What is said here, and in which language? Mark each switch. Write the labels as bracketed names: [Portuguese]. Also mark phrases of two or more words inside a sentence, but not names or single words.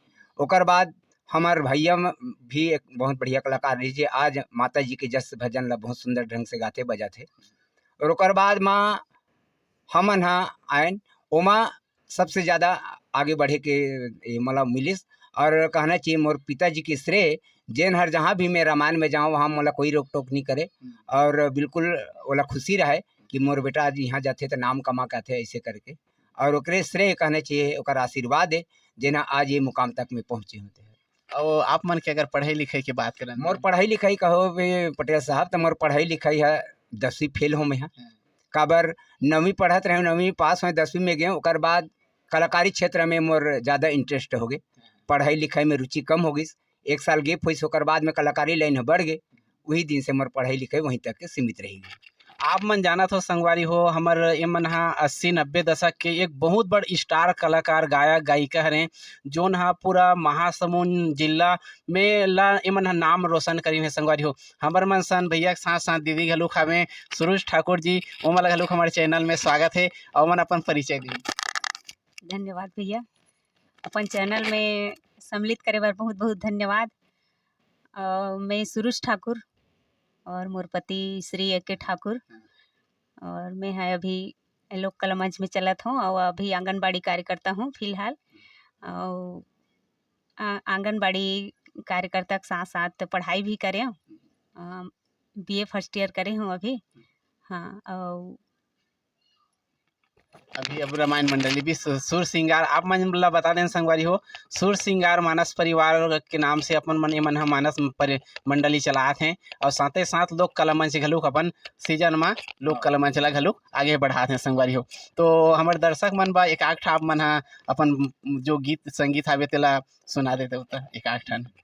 [Chhattisgarhi] ओकर बाद हमार भैया भी एक बहुत बढ़िया कलाकार रही, जे आज माता जी के जस भजन ला बहुत सुंदर ढंग से गाते बजाते। और ओकर बाद माँ हमन हा आयन, ओमा सबसे ज़्यादा आगे बढ़े के मला मिलिस। और कहना चाहिए मोर पिताजी के श्रेय, जेन हर जहाँ भी मैं रामायण में जाऊँ वहाँ मोला कोई रोक टोक नहीं करे, और बिल्कुल ओला खुशी रहे कि मोर बेटा आज यहाँ जाते तो नाम कमा के आते ऐसे करके। और ओकरे श्रेय कहना चाहिए, ओकर आशीर्वाद है जेना आज ये मुकाम तक में पहुँचे होते हैं। और आप मन के अगर पढ़ाई लिखाई की बात करें, मोर पढ़ाई लिखाई कहो पटेल साहब, तो मोर पढ़ाई लिखाई है 10वीं फेल हो मैं। काबर 9वीं पढ़त रहे, 9वीं पास हुए, 10वीं में गए। ओकर बाद कलाकारी क्षेत्र में मोर ज़्यादा इंटरेस्ट हो गए, पढ़ाई लिखाई में रुचि कम हो गई। 1 साल गैप हुई, ओकर बाद में कलाकारी लाइन बढ़ गए। वही दिन से मोर पढ़ाई लिखाई वहीं तक के सीमित रहेगी। आप मन जानत हो संगवारी हो हमर ये मन हा 80-90 दशक के एक बहुत बड़ स्टार कलाकार गायक गायिका हरे जोन हा पूरा महासमुंद जिला में ला ये मन हा नाम रोशन करी है संगवारी हो। हमर मन सन भैया के साथ साथ दीदी घलुक हमें सुरुज ठाकुर जी ओमन घलुक हमारे चैनल में स्वागत है और मन अपन परिचय दी। धन्यवाद भैया, अपन चैनल में सम्मिलित करे बर बहुत बहुत धन्यवाद। मैं सुरुज ठाकुर और मोर पति श्री ए के ठाकुर और मैं है अभी लोक कला मंच में चलत हूँ और अभी आंगनबाड़ी कार्यकर्ता हूँ फिलहाल। और आंगनबाड़ी कार्यकर्ता के साथ साथ पढ़ाई भी करे हूँ, BA [English] first year [Chhattisgarhi] करे हूँ अभी। हाँ, और अभी अब रामायण मंडली भी सुर सिंगार आप मन ला बता दें संगवारी हो सुर सिंगार मानस परिवार के नाम से अपन मन मन मानस मंडली चलाते हैं और साथ ही साथ लोक कला मंच घलुक अपन सीजन में लोक कला मंच ला घलुक आगे बढ़ाते हैं संगवारी हो। तो हमारे दर्शक मन बा एक आठ आप मन अपन जो गीत संगीत हावे तेला सुना देते हो एक आठ ठन।